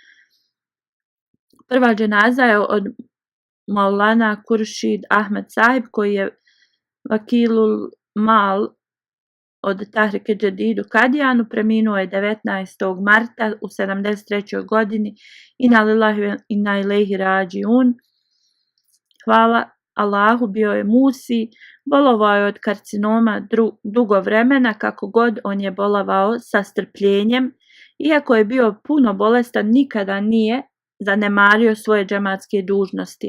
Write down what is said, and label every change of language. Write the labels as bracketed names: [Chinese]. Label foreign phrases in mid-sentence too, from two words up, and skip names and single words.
[Bosnian] Prva dženaza je od Maulana Kuršid Ahmed Sahib, koji je [Arabic] وكيل المال [Bosnian] od Tahrike Jadid u Kadijanu. Preminuo je 19. marta u 73. godini. [Arabic] إنا لله وإنا إليه راجعون. [Bosnian] Hvala Allahu, bio je musi, bolovao je od karcinoma dugo vremena, kako god on je bolovao sa strpljenjem. Iako je bio puno bolestan, nikada nije zanemario svoje džematske dužnosti.